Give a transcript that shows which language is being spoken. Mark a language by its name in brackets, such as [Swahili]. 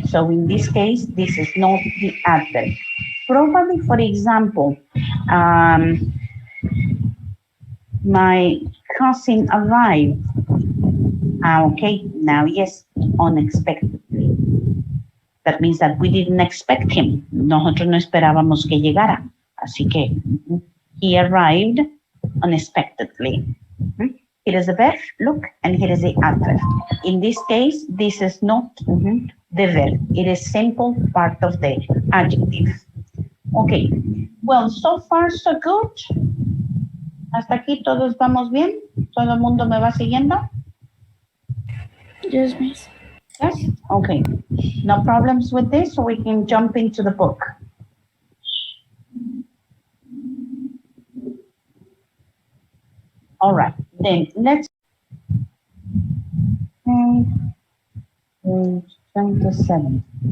[English] So in this case, this is not the adverb. Probably, for example, my cousin arrived. Okay, now yes, unexpectedly. That means that we didn't expect him. [Spanish] Nosotros no esperábamos que llegara. Así que [English] he arrived unexpectedly. Here is the verb, look, and here is the adverb. In this case, this is not the verb. It is simple part of the adjective. Okay, well, so far so good. [Spanish] Hasta aquí todos vamos bien. Todo el mundo me va siguiendo. [English] Yes, miss. Yes? Okay. No problems with this, so we can jump into the book. All right, then let's 27.